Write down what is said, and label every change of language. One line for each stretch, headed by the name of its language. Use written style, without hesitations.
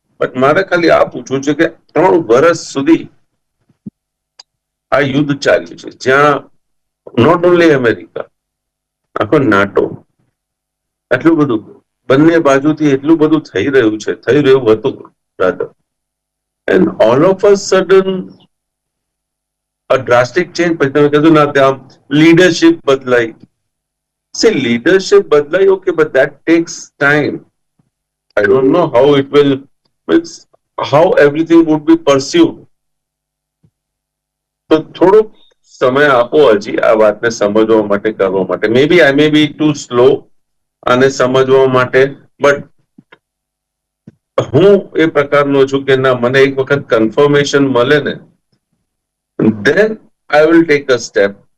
Gujarati: But મારે ખાલી આ પૂછવું છે કે 3 વર્ષ સુધી આ યુદ્ધ ચાલ્યું છે, જ્યાં નોટ ઓનલી અમેરિકા, આખો નાટો, આટલું બધું બંને બાજુથી એટલું બધું થઈ રહ્યું છે, થઈ રહ્યું હતું rather, and all of a sudden
English: a drastic change.
Gujarati: પછી તમે કીધું ના ત્યાં લીડરશિપ બદલાઈ.
English: See, leadership બદલાઈ, okay, but that takes time. I don't know how it will, means how everything would be pursued.
Gujarati: તો થોડુંક સમય આપો હજી આ વાતને સમજવા માટે, કરવા માટે. મે બી આઈ મે બી ટુ સ્લો આને સમજવા માટે, બટ હું એ પ્રકારનો છું કે ના, મને એક વખત કન્ફર્મેશન મળે ને,
English: then I will take a step.